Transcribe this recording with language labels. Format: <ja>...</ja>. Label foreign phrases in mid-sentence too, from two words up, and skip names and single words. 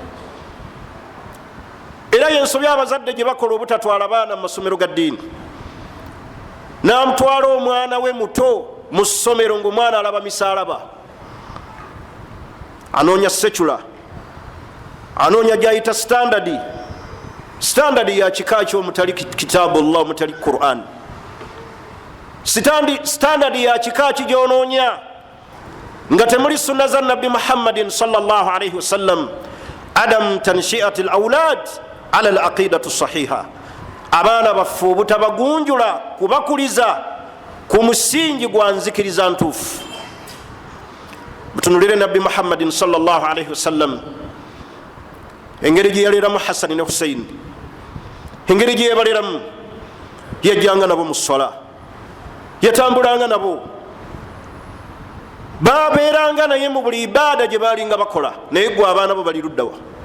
<lg>Era yensobi abazadde gye bakola obutatwala abaana mu masomero ga ddiini, n'amutwala omwana we muto mu ssomero ng'omwana alaba misaalaba, anoonya secula, anoonya gyayita standard ya kika kyo omutali kitaabu Allah, omutali Quran. Standard ya kika ki gyonoonya nga temuli sunna za Nabbi Muhammadin</lg> <ar>صلى الله عليه وسلم. عدم تنشئة الأولاد على العقيدة الصحيحة,</ar> <lg>abaana baffe obutabagunjula kubakuliza ku musingi gwa nzikiriza ntuufu. Mutunulire Nabbi Muhammadin</lg> <ar>صلى الله عليه وسلم</ar> <lg>engeri gye yaleeramu Hasani ne Husaini, engeri gye yebaleeramu, yajjanga nabo mu swala, yatambulanga nabo, babeeranga naye mu buli ibaada gye baalinga bakola. Naye gwe abaana bo bali luddawa?</lg>